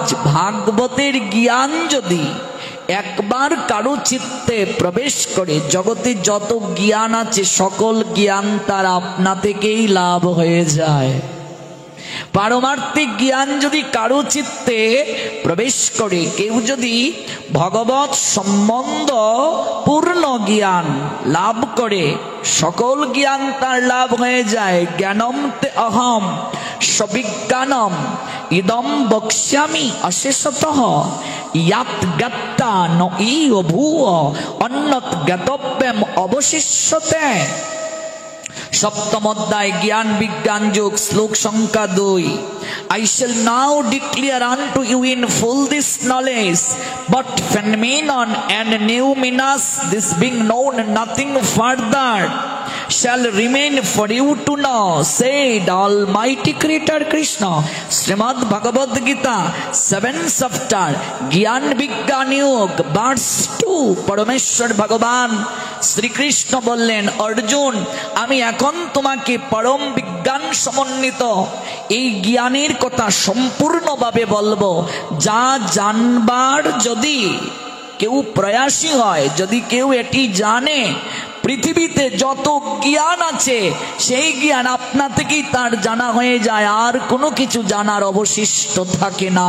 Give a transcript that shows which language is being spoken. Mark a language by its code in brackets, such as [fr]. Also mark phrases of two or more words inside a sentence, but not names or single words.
[bn] ভাগবতের জ্ঞান যদি একবার কারো চিত্তে প্রবেশ করে, জগতে যত জ্ঞান আছে সকল জ্ঞান তার আপনা থেকেই লাভ হয়ে যায়। পারমার্থিক জ্ঞান যদি কারো চিত্তে প্রবেশ করে, কেউ যদি ভগবত সম্বন্ধ পূর্ণ জ্ঞান লাভ করে, সকল জ্ঞান তার লাভ হয়ে যায়। [sa] জ্ঞানম তে অহম সবিজ্ঞানম ইদম বক্ষ্যামি অশেষতঃ ইয়াত জ্ঞাত্তা ন ইহ ভূয় অন্যত জ্ঞাতব্যম অবশিষ্যতে। [bn] সপ্তম অধ্যায় জ্ঞান বিজ্ঞান যোগ, শ্লোক সংখ্যা 2। [en] I shall now declare unto you in full this knowledge, but phenomenon and noumenos, this being known nothing further, shall remain for you to know, said Almighty Creator Krishna. Srimad Bhagavad Gita 7th chapter, Gyan Vigyan Yog, verse 2. [bn] পরমেশ্বর ভগবান শ্রীকৃষ্ণ বললেন, অর্জুন আমি এখন তোমাকে পরম বিজ্ঞান সমন্বিত এই জ্ঞানের কথা সম্পূর্ণভাবে বলবো, যা জানবার যদি কেউ প্রয়াসী হয়, যদি কেউ এটি জানে, পৃথিবীতে যত জ্ঞান আছে সেই জ্ঞান আপনা থেকেই তার জানা হয়ে যায়, আর কোনো কিছু জানার অবশিষ্ট থাকে না।